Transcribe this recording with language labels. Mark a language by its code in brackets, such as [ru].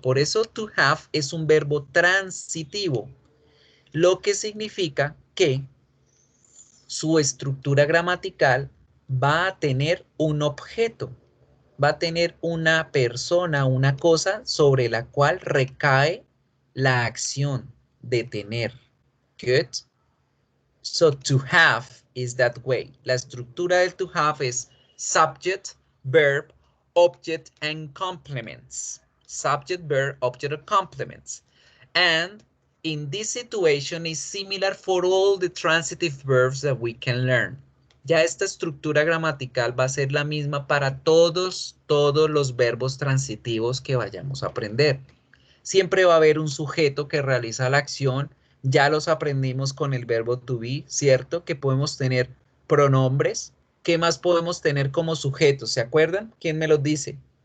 [es] Por eso to have es un verbo transitivo, lo que significa que su estructura gramatical va a tener un objeto, va a tener una persona, una cosa sobre la cual recae la acción de tener. [en] Good. So to have is that way. [es] La estructura del to have es [en] subject, verb, object, and complements. Subject, verb, object, or complements. And in this situation is similar for all the transitive verbs that we can learn. [es] Ya esta estructura gramatical va a ser la misma para todos los verbos transitivos que vayamos a aprender. Siempre va a haber un sujeto que realiza la acción. Ya los aprendimos con el verbo to be, ¿cierto? Que podemos tener pronombres. ¿Qué más podemos tener como sujetos? ¿Se acuerdan? ¿Quién me los dice?